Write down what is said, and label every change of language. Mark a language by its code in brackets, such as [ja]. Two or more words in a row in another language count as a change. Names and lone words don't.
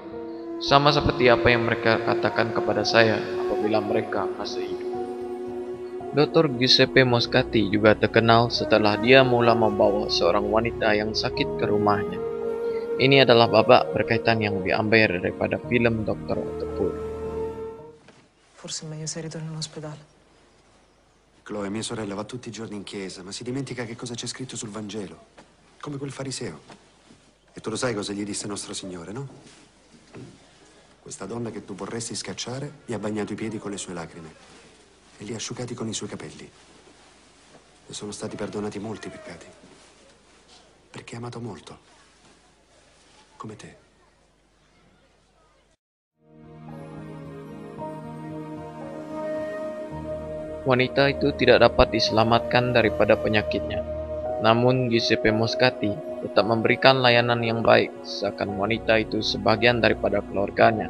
[ms] Sama seperti apa yang mereka katakan kepada saya apabila mereka masih hidup." Dr. Giuseppe Moscati juga terkenal setelah dia mula membawa seorang wanita yang sakit ke rumahnya. Ini adalah babak berkaitan yang diambil daripada film Dr. Otopur. [it] Forse è meglio se ritorno in ospedale. Chloe, mia sorella, va tutti i giorni in chiesa, ma si dimentica che cosa c'è scritto sul Vangelo. Come quel fariseo. E tu lo sai cosa gli disse nostro Signore, no? Questa donna che tu vorresti scacciare gli ha bagnato i piedi con le sue lacrime e li ha asciugati con i suoi capelli. Le sono stati perdonati molti peccati. Perché ha amato molto. Come te. [ms] Wanita itu tidak dapat diselamatkan daripada penyakitnya. Namun Giuseppe Moscati tetap memberikan layanan yang baik, seakan wanita itu sebagian daripada keluarganya.